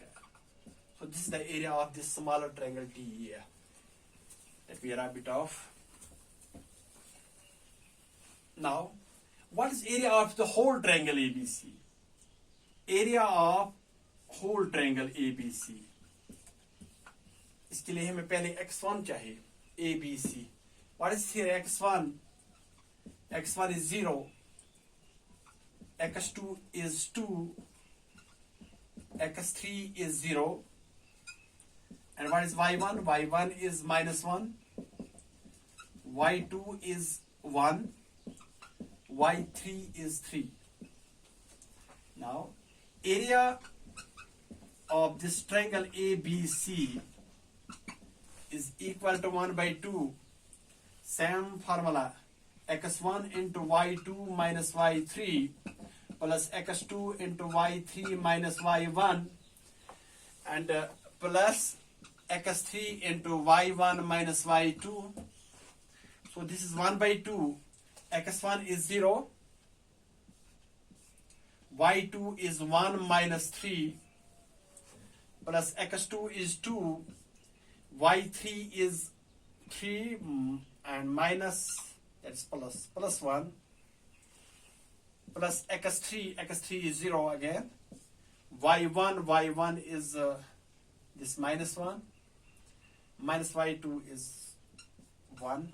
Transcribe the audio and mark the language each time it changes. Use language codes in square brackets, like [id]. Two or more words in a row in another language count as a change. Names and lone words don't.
[en] So this is the area of this smaller triangle DEF. Let me wrap it off. Now, what is area of the whole triangle ABC? Area of whole triangle ABC. [hi] इसके लिए हमें पहले x1 चाहिए, ABC. [en] What is here x1? x1 is 0, x2 is 2, x3 is 0, and what is y1? y1 is minus 1, y2 is 1, y3 is 3. Now, area of this triangle ABC is equal to 1 by 2. Same formula, x1 into y2 minus y3 plus x2 into y3 minus y1 and plus x3 into y1 minus y2. So this is 1 by 2. x1 is 0, y2 is 1 minus 3 plus x2 is 2, y3 is 3 and minus, that's plus 1 plus x3 is 0 again, y1 is this minus 1, minus y2 is 1.